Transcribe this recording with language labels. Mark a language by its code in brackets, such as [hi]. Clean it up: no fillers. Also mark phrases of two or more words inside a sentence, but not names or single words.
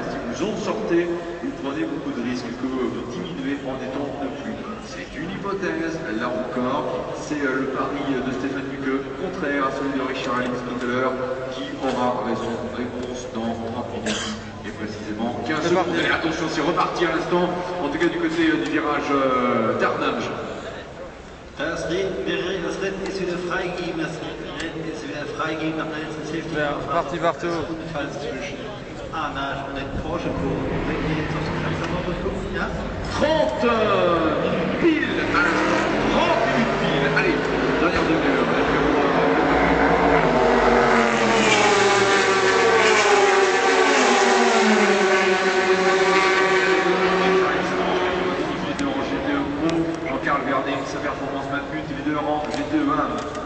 [fr] Si vous en sortez, vous prenez beaucoup de risques que vous diminuez en étant en pneu plus. C'est une hypothèse, là encore, c'est le pari de Stéphane Buqueux, contraire à celui de Richard Lynn tout à l'heure, qui aura raison. Réponse dans 30 minutes. Et précisément 15 secondes. Et attention, c'est reparti à l'instant, en tout cas du côté du virage d'Arnhem. [de] Das Rennen ist wieder freigegeben, das Rennen ist wieder freigegeben nach der letzten Safety. [fr] Parti partout. [de] Ebenfalls zwischen Arnage und den Porsche Kurven. Wenn wir jetzt aufs Klassement durchgucken, ja? [fr] 30 minutes pile à l'instant. 30 minutes pile. Allez, dernière demi-heure. Jean-Carl Vernet, sa performance maintenue, leader en GT1.